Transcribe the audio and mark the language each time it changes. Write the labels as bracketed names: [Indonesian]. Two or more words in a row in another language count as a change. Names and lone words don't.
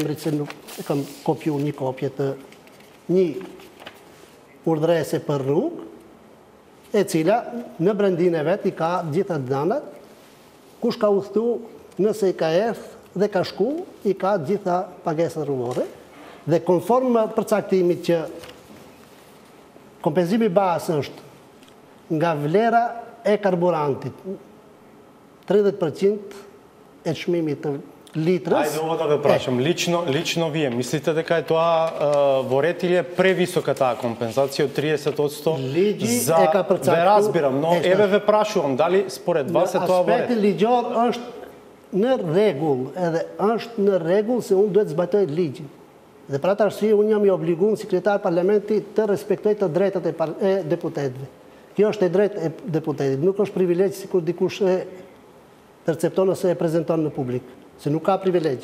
[Albanian] emrit se nuk e kam kopjuar një kopje të një urdhërese për rrugë, e cila në brendin e vet i ka gjitha dhënat, kush ka udhëtu, nëse i ka erdhë dhe ka shku, i ka gjitha pagesat rrugore, dhe konform përcaktimit që kompenzimi bazë është nga vlera e karburantit, 30% e çmimit të litrës. [Macedonian] Ајде, ово да га прашам. Лично ви мислите дека е тоа ворет или е превисока таа компензација од 30%? [Albanian] Ligji e ka përcaktuar. [Macedonian] Ве разбирам, но еве ве прашувам, дали според вас е тоа ворет? [Albanian] Aspekti ligjor është në rregull, edhe është në rregull se unë duhet zbatoj ligjin. Dhe për atë arsye unë jam i obliguar sekretar parlamentit të respektoj të drejtat e deputetëve. Kjo është e drejtë e deputetit, nuk është privilegj sikur dikush e percepton ose e prezanton në publik, se nuk ka privilegj.